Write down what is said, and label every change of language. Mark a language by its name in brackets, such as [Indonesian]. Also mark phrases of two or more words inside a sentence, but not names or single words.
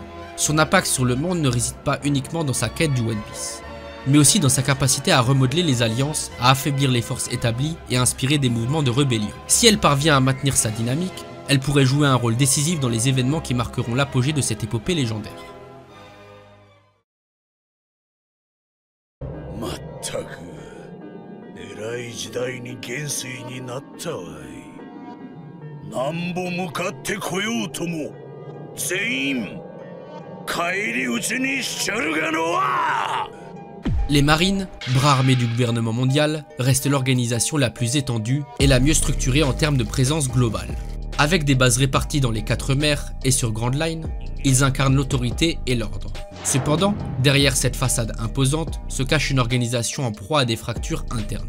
[French] Son impact sur le monde ne réside pas uniquement dans sa quête du One Piece, mais aussi dans sa capacité à remodeler les alliances, à affaiblir les forces établies et à inspirer des mouvements de rébellion. Si elle parvient à maintenir sa dynamique, elle pourrait jouer un rôle décisif dans les événements qui marqueront l'apogée de cette épopée légendaire. [Japanese] ったく偉い時代に元帥になったわい。なんぼ向かってこようとも全員返り討ちにしちゃるがのわ。 [French] Les marines, bras armés du gouvernement mondial, restent l'organisation la plus étendue et la mieux structurée en termes de présence globale. Avec des bases réparties dans les 4 mers et sur Grand Line, ils incarnent l'autorité et l'ordre. Cependant, derrière cette façade imposante se cache une organisation en proie à des fractures internes.